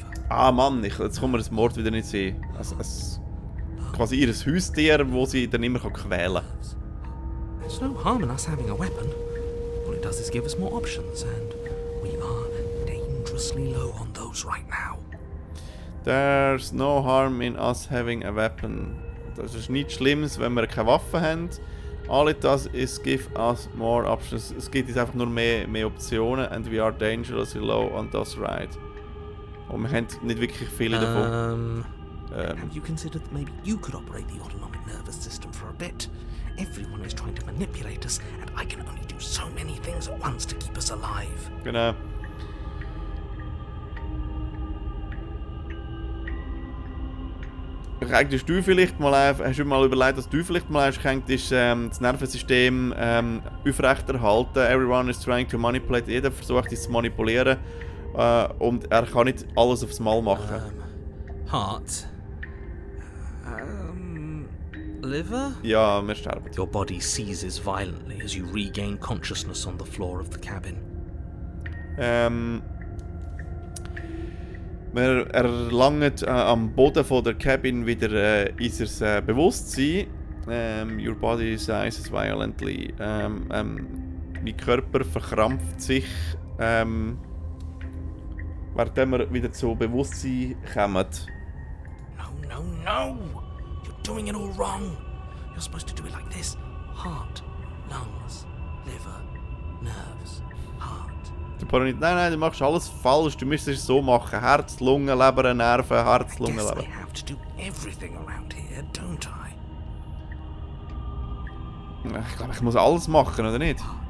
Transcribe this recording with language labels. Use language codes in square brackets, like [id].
[de] Mann, jetzt kann man das Mord wieder nicht sehen. Also, quasi ihr Haustier, wo sie dann immer quälen kann. [en] There's no harm in us having a weapon. All it does is give us more options, and we are dangerously low on those right now. There's no harm in us having a weapon. [de] Das ist nichts Schlimmes, wenn wir keine Waffe haben. [en] All it does is give us more options. [de] Es gibt uns einfach nur mehr Optionen. [en] And we are dangerously low on those right. [de] Und wir haben nicht wirklich viele davon. [en] Have you considered that maybe you could operate the autonomic nervous system for a bit? Everyone is trying to manipulate us, and I can only do so many things at once to keep us alive. [de] Genau. Hast du vielleicht mal überlegt, dass du vielleicht mal könntest, das Nervensystem aufrechterhalten? [en] Everyone is trying to manipulate. [de] Jeder versucht es zu manipulieren. Und er kann nicht alles aufs Mal machen. [en] Heart. Liver? [de] Ja, wir sterben. [en] Your body seizes violently as you regain consciousness on the floor of the cabin. [de] Wir erlangen am Boden von der Cabin wieder unser Bewusstsein. [en] Your body seizes violently. [de] Mein Körper verkrampft sich. Während wir wieder zu Bewusstsein kommen. [en] No! You're doing it all wrong. You're supposed to do it like this. Heart, lungs, liver, nerves, heart. [de] Nein, du machst alles falsch. Du müsstest es so machen. Herz, Lunge, Leber, Nerven, Herz, Lunge, Leber. Leber. [en] I have to do everything around here, don't I? [de] Ich glaube, ich muss alles machen, oder nicht?